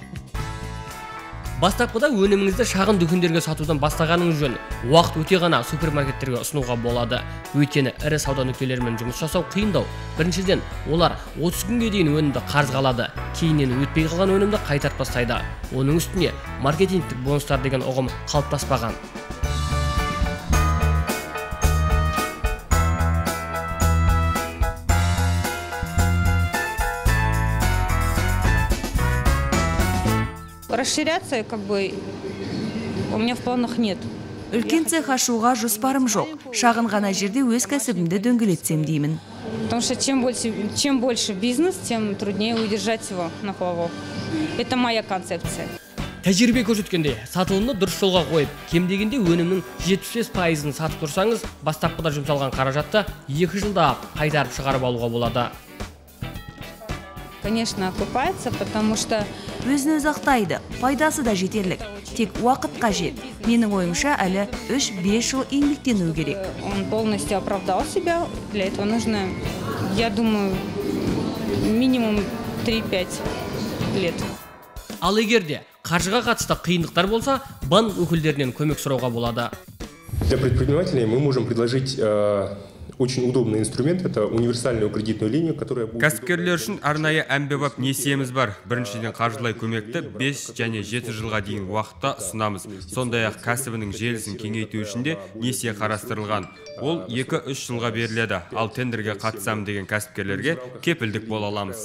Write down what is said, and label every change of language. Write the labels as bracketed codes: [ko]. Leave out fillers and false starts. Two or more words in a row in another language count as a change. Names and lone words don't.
[kk] Бастапқыда өніміңізді шағын дүкендерге сатудан бастағаныңыз жөн. Уақыт өте ғана супермаркеттерге ұсынуға болады. Өйткені ірі сауда нүктелерімен жұмыс жасау қиындау. Біріншіден, олар 30 күнге дейін өнімді қарызға алады. Кейіннен өтпей қалған өнімді қайтарып тастайды. Оның үстіне маркетингтік бонустар деген ұғым қалыптаспаған. [ru] Расширяться, как бы, у меня в планах нет. [kk] Үлкен цех ашуға жоспарым жоқ. Шағын ғана жерде өз кәсібімді дөңгелетсем деймін. [ru] Потому что чем больше бизнес, тем труднее удержать его на плаву. Это моя концепция. [kk] Тәжірибе көрсеткенде, сатылымды дұрыс жолға қойып, кем дегенде өнімнің 75%-ын сатып тұрсаңыз, бастапқыда жұмсалған қаражатты 2 жылда қайтарып шығарып алуға болады. [ru] конечно, окупается, потому что [kk] Өзін өз ақтайды, пайдасы да жетерлік. Тек уақыт қажет. Менің ойымша, әлі 3-5 жыл еңбектену керек. [ru] он полностью оправдал себя. Для этого нужно, я думаю, минимум 3-5 лет. [kk] Ал егерде қаржыға қатысты қиындықтар болса, банк өкілдерінен көмек сұрауға болады. [ru] Для предпринимателей мы можем предложить очень удобный инструмент, это универсальную кредитную линию, которая будет... [kk] Кәсіпкерлер үшін арнайы әмбебап несиеміз бар. Біріншіден қаржылай көмекті 5 және 7 жылға дейін уақытта ұсынамыз. Сондай-ақ кәсібінің желісін кеңейту үшін де несие қарастырылған. Ол 2-3 жылға беріледі. Ал тендерге қатысам деген кәсіпкерлерге кепілдік бола аламыз.